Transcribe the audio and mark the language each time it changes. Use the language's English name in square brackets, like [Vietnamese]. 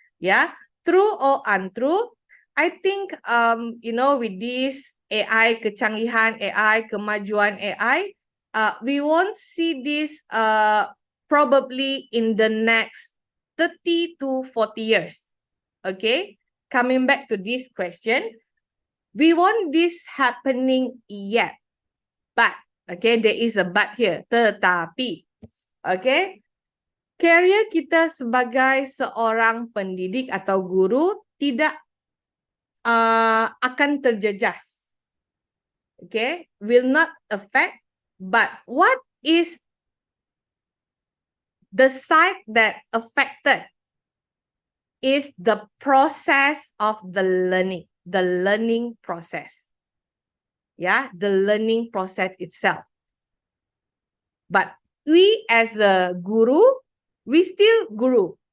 [English] Yeah, true or untrue. I think with this AI, [Malay] kecanggihan AI, kemajuan AI, [English] we won't see this probably in the next 30 to 40 years. Okay, coming back to this question, we want this happening yet, but okay, there is a but here. [Malay] Tetapi, okay, career kita sebagai seorang pendidik atau guru tidak akan terjejas. [English] Okay, will not affect. But what is the side that affected is the process of the learning process. Yeah, the learning process itself. But we as a guru, we still guru.